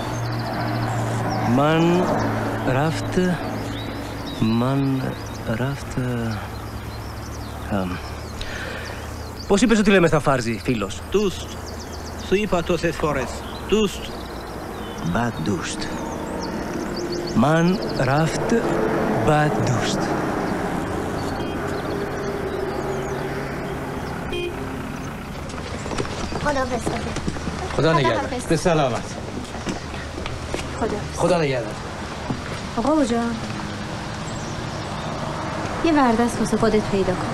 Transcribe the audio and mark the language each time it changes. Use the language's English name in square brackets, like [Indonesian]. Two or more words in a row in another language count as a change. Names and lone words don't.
[Persian] من رفت. من رفت. [Greek] Πώς είπες ότι λέμε στα Φάρζι, φίλος? Τούστ. Σου είπα τόσες φορές. Τούστ. [Persian] بادوست. من رفت بادوست. خدا نگهدار. به سلامت. خدا نگهدار. آقا بجا یه وردست واسه خودت پیدا کن.